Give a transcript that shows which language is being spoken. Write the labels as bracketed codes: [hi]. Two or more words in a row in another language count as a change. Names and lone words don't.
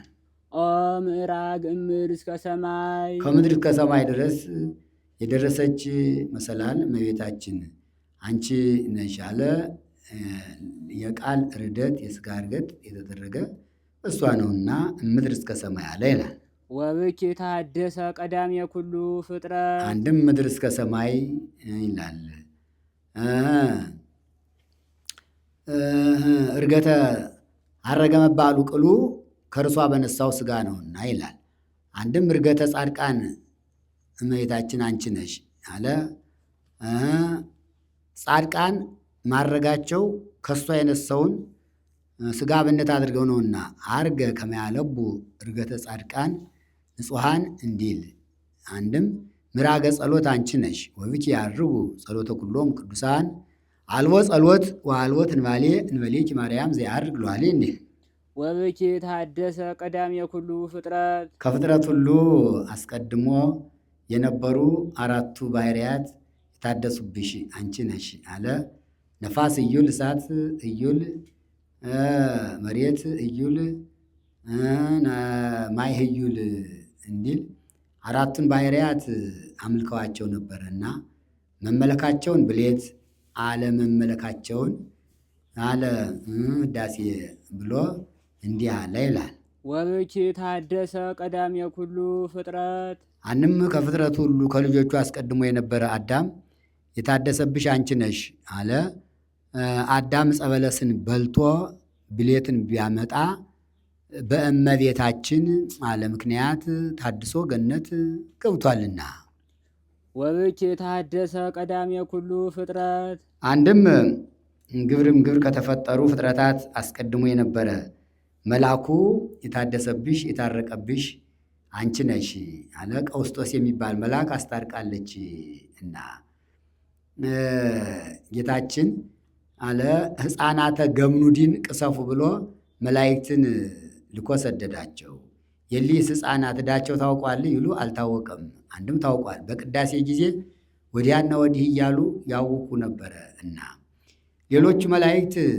[gez] ኦ ምዕራግ እምድር እስከ ሰማይ [am] ከምድር እስከ ሰማይ ድረስ የደረሰች መሰላል እመቤታችን አንቺ ነሽ አለ። የቃል ርደት የሥጋ እርገት የተደረገ እሷ ነውና ምድር እስከ ሰማይ አለ ይላል። [gez] ወብኪ ታደሰ ቀዳሜ ኩሉ ፍጥረት [am] አንድም ምድር እስከ ሰማይ ይላል። [gez] እርገተ አረገ [am] መባሉ ቅሉ ከእርሷ በነሳው ሥጋ ነውና ይላል። አንድም [gez] እርገተ ጻድቃን [am] እመቤታችን አንቺ ነሽ አለ። ጻድቃን ማረጋቸው ከእሷ የነሳውን ሥጋ አብነት አድርገው ነውና [gez] አርገ ከመያለቡ እርገተ ጻድቃን ንጹሐን [am] እንዲል። አንድም [gez] ምራገ ጸሎት [am] አንቺ ነሽ [gez] ወብኪ ያርጉ ጸሎተ ኩሎም ቅዱሳን አልቦ ጸሎት ወአልቦ ትንባሌ እንበሌኪ ማርያም ዘያርግ ለዋሌ [am] እንዲል። [gez] ወብኪ ታደሰ ቀዳሜ ኩሉ ፍጥረት [am] ከፍጥረት ሁሉ አስቀድሞ የነበሩ አራቱ ባህርያት የታደሱብሽ አንቺ ነሽ አለ። ነፋስ እዩል፣ እሳት እዩል፣ መሬት እዩል፣ ማይ እዩል እንዲል አራቱን ባህርያት አምልከዋቸው ነበረና መመለካቸውን ብሌት አለመመለካቸውን አለ ህዳሴ ብሎ እንዲህ አለ ይላል። [gez] ወብኪ ታደሰ ቀዳሜ ኩሉ ፍጥረት [am] አንም ከፍጥረት ሁሉ ከልጆቹ አስቀድሞ የነበረ አዳም የታደሰብሽ አንቺ ነሽ አለ። አዳም ዕፀ በለስን በልቶ ብሌትን ቢያመጣ በእመቤታችን አለ ምክንያት ታድሶ ገነት ገብቷልና። [gez] ወብኪ ታደሰ ቀዳሜ ኩሉ ፍጥረት [am] አንድም ግብርም ግብር ከተፈጠሩ ፍጥረታት አስቀድሞ የነበረ መልአኩ የታደሰብሽ የታረቀብሽ አንቺ ነሽ አለ። ቀውስጦስ የሚባል መልአክ አስታርቃለች እና ጌታችን አለ [gez] ሕፃናተ ገምኑዲን ቅሰፉ [am] ብሎ መላእክትን ልኮ ሰደዳቸው። የሊስ ሕፃናት ዕዳቸው ታውቋል ይሉ አልታወቀም። አንድም ታውቋል። በቅዳሴ ጊዜ ወዲያና ወዲህ እያሉ ያውኩ ነበረ እና ሌሎቹ መላእክት